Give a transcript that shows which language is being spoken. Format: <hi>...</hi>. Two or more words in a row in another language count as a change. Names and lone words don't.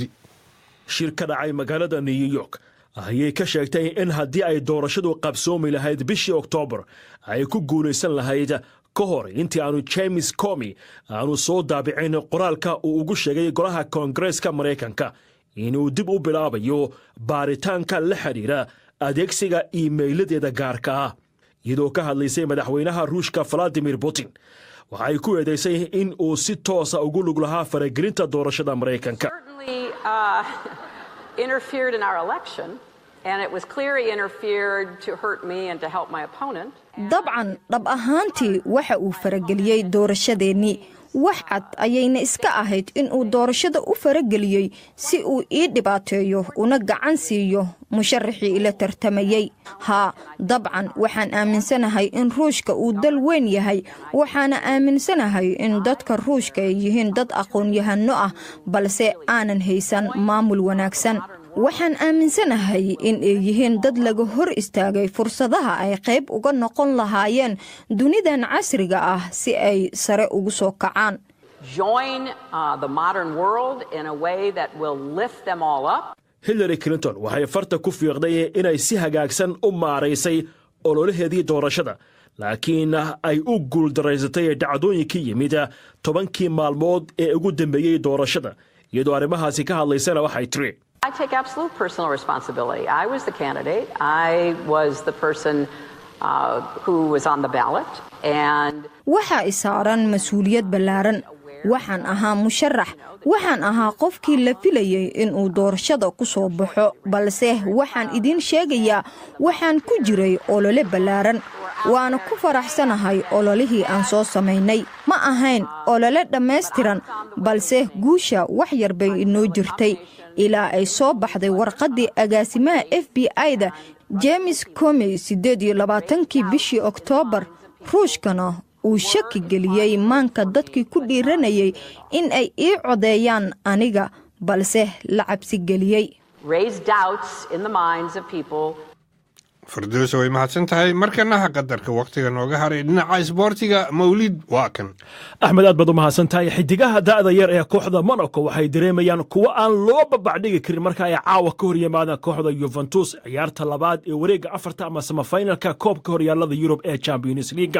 <so>Shir ka dhacay magaalada New York ayay ka sheegtay in haddii ay doorashadu qabsoomi lahayd bishii Oktoobar ay ku guulaysan lahayd ka hor intii aanu James Comey aanu soo daabicin qoraalka uu ugu sheegay golaha Koongareeska Maraykanka inuu dib u bilaabayo baaritaanka la xiriira adeegsiga iimayladeeda gaarka ah. iyadoo ka hadlaysay madaxweynaha Ruushka Vladimir Putin waxay ku eedeysay in uu si toos ah ugu lug lahaa faragelinta doorashada Maraykanka.</so> <en>Interfered in our election, and it was clear he interfered to hurt me and to help my opponent.</en> <so>dabcan dhab ahaantii waxa uu farageliyey doorashadeennii. wax cad ayayna iska ahayd in uu doorashada u farageliyey si uu ii dhibaateeyo una gacan siiyo musharaxii ila tartamayey. haa dabcan waxaan aaminsanahay in Ruushka uu dal weyn yahay, waxaana aaminsanahay in dadka Ruushka ay yihiin dad aqoon-yahano ah balse aanan haysan maamul wanaagsan. waxaan aaminsanahay in ay yihiin dad laga hor istaagay fursadaha ay qayb uga noqon lahaayeen dunidan casriga ah si ay sare ugu soo kacaan.</so> <en>Join the modern world in a way that will lift them all up.</en> <so>Hillary Clinton waxay farta ku fiiqday inay si hagaagsan u maaraysay ololaheedii doorashada, laakiin ay u guuldaraysatay dhacdooyinkii yimid 10 maalmood ee ugu dambeeyay doorashada. iyadoo arrimahaasi ka hadlaysana waxay tiri,</so> <en>I take absolute personal responsibility. I was the candidate. I was the person who was on the ballot. And</en> <so>waxa isaaran mas'uuliyad ballaaran. waxaan ahaa musharax. waxaan ahaa qofkii la filayay in uu doorashada ku soo baxo, balse waxaan idin sheegayaa waxaan ku jiray olole ballaaran. waana ku faraxsanahay ololihii aan soo samaynay. ma ahayn olole dhammaystiran, balse guusha wax yar bay inoo jirtay ilaa ay soo baxday warqaddii agaasimaha FBI-da James Comey 28kii bishii Oktoobar. Ruushkana uu shaki geliyey maanka dadkii ku dhiiranayay in ay ii codeeyaan aniga, balse la cabsi geliyey.</so> <en>Raise doubts in the minds of people.</en> <so>Farduuse way mahadsan tahay. markana qadarka waqtiga nooga haray dhinaca isboortiga. Mawlid waa kan. Axmed aad baad u mahadsan tahay. xidigaha da'da yar ee kooxda Monaco waxay dareemayaan kuwa aan loo babacdhigi karin marka ay caawa ka hor yimaadaan kooxda Juventus ciyaarta labaad ee wareega afarta ama semifinalka koobka horyaalada Yurub ee Champions League.</so>